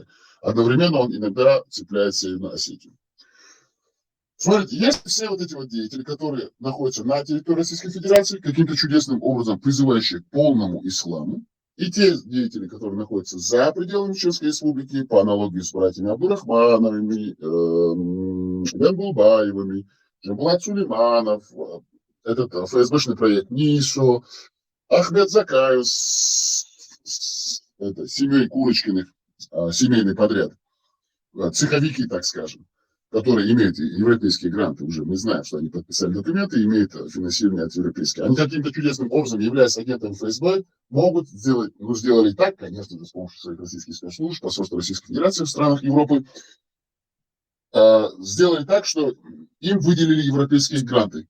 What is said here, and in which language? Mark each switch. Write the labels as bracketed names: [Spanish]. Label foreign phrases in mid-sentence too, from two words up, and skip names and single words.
[Russian] Одновременно он иногда цепляется и на Осетию. Смотрите, есть все вот эти вот деятели, которые находятся на территории Российской Федерации, каким-то чудесным образом призывающие к полному исламу, и те деятели, которые находятся за пределами Чеченской Республики, по аналогии с братьями Абдурахмановыми, Янгулбаевыми, Джамбулат Сулейманов, этот ФСБшный проект НИСО, Ахмед Закаев с семьей Курочкиных, семейный подряд, цеховики, так скажем, которые имеют европейские гранты уже, мы знаем, что они подписали документы, имеют финансирование от европейских. Они каким-то чудесным образом, являясь агентом ФСБ, могут сделать, ну, сделали так, конечно, с помощью своих российских спецслужб, посольства Российской Федерации в странах Европы, сделали так, что им выделили европейские гранты.